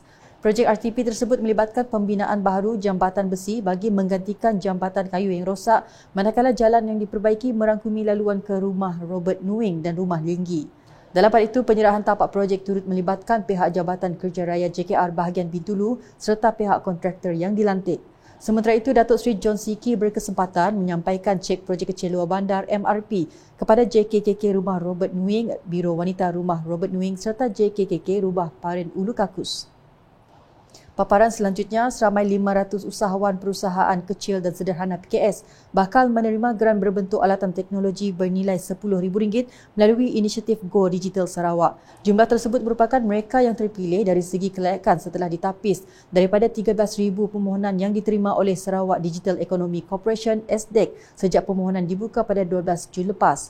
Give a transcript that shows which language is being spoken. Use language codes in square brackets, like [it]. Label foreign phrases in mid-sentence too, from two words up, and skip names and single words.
[ms] Projek RTP tersebut melibatkan pembinaan baharu jambatan besi bagi menggantikan jambatan kayu yang rosak, manakala jalan yang diperbaiki merangkumi laluan ke rumah Robert Nguyen dan rumah Linggi. Dalam pada itu, penyerahan tapak projek turut melibatkan pihak Jabatan Kerja Raya JKR bahagian Bintulu serta pihak kontraktor yang dilantik. Sementara itu, Datuk Seri John Siki berkesempatan menyampaikan cek projek kecil luar bandar MRP kepada JKKK Rumah Robert Nuing, Biro Wanita Rumah Robert Nuing serta JKKK Rumah Paren Ulu Kakus. Paparan selanjutnya, seramai 500 usahawan perusahaan kecil dan sederhana PKS bakal menerima geran berbentuk alatan teknologi bernilai RM10,000 melalui inisiatif Go Digital Sarawak. Jumlah tersebut merupakan mereka yang terpilih dari segi kelayakan setelah ditapis daripada 13,000 permohonan yang diterima oleh Sarawak Digital Economy Corporation (SDEC) sejak permohonan dibuka pada 12 Jun lepas.